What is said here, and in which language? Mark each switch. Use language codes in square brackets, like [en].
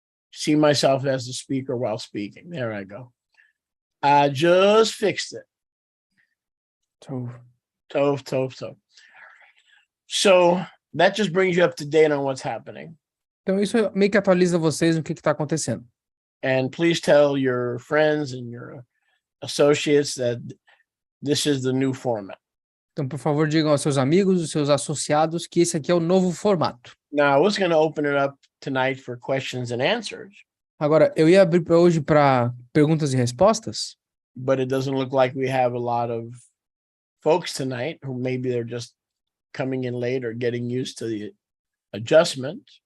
[en] See myself as the speaker while speaking. There I go. I just fixed it. Tov. So that just brings you up to date on what's happening. [pt] Então isso meio que atualiza vocês no que está acontecendo. [en] And please tell your friends and your associates that this is the new format. [pt] Então, por favor, digam aos seus amigos, aos seus associados que esse aqui é o novo formato. [en] Now, I was going to open it up tonight for questions and answers. [pt] Agora, eu ia abrir para hoje para perguntas e respostas, [en] but it doesn't look like we have a lot of folks tonight who maybe they're just coming in late or getting used to the adjustment.